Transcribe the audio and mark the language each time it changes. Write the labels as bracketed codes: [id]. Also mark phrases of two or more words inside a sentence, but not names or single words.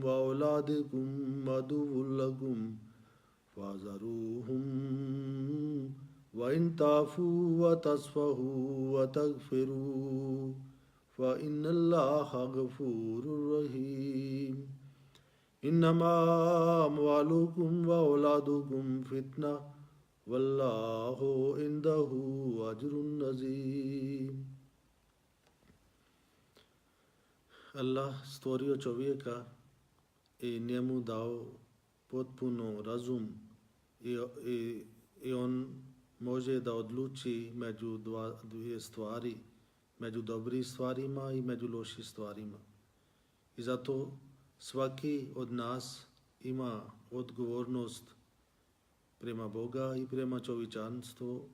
[ar] أولادكم عدو لكم فاحذروهم وإن تعفوا وتصفحوا وتغفروا فإن الله غفور رحيم إنما أموالكم وأولادكم فتنة والله عنده أجر عظيم. [bs] Allah stvorio čovjeka i njemu dao potpuno razum i on može da odluči među dvije stvari, među dobrim stvarima i među lošim stvarima. I zato svaki od nas ima odgovornost prema Boga i prema čovječanstvu.